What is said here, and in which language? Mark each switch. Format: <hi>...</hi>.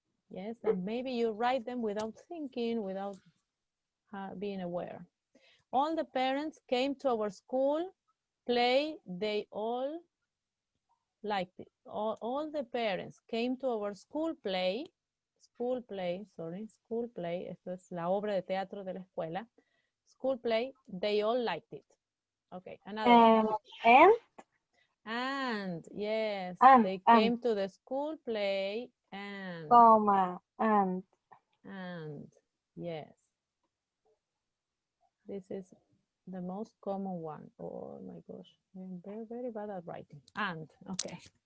<en>Yes, and maybe you write them without thinking, without being aware. All the parents came to our school play. They all liked it. All the parents came to our school play. School play.</en> <es>Esto es la obra de teatro de la escuela.</es> <en>School play. They all liked it. Okay, another one. And yes, they came to the school play and. Comma, and. And, yes. This is the most common one. Oh my gosh, I'm very, very bad at writing. And, okay.</en>